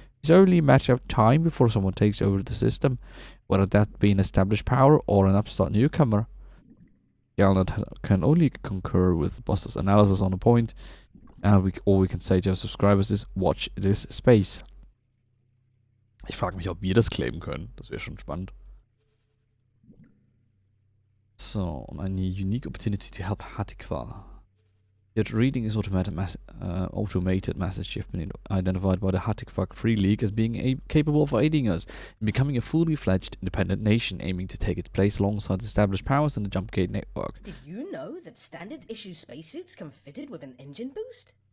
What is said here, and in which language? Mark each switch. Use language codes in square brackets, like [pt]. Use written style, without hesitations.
[en] It's only a matter of time before someone takes over the system, whether that be an established power or an upstart newcomer. Galnut can only concur with Buster's analysis on the point, and all we can say to our subscribers is, watch this space. [de] Ich frage mich, ob wir das claimen können. Das wäre schon spannend. So, und eine [en] unique opportunity to help Hatikwa. Yet reading is automated message have been identified by the Hatikva Free League as being capable of aiding us in becoming a fully fledged independent nation aiming to take its place alongside established powers in the Jumpgate network. Did you know that standard issue spacesuits come fitted with an engine boost?